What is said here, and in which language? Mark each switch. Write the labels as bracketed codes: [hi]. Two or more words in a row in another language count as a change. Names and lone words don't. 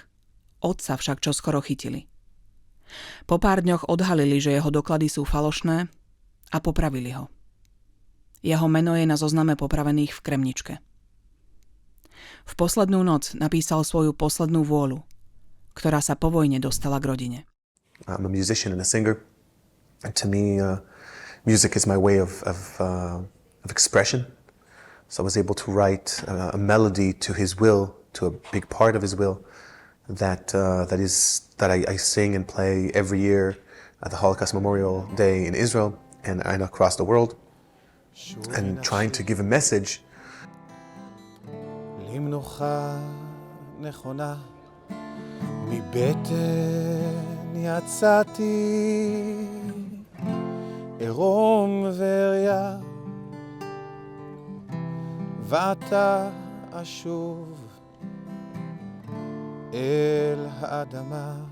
[sk] Otca však čoskoro chytili. Po pár dňoch odhalili, že jeho doklady sú falošné a popravili ho. Jeho meno je na zozname popravených v Kremničke. V poslednú noc napísal svoju poslednú vôľu, ktorá sa po vojne dostala k rodine. [en] I'm a musician and a singer. And to me, music is my way of expression. So I was able to write a melody to his will, to a big part of his will, that I sing and play every year at the Holocaust Memorial Day in Israel and across the world, and trying to give a message. [he] עירום וריח, ועתה אשוב אל האדמה,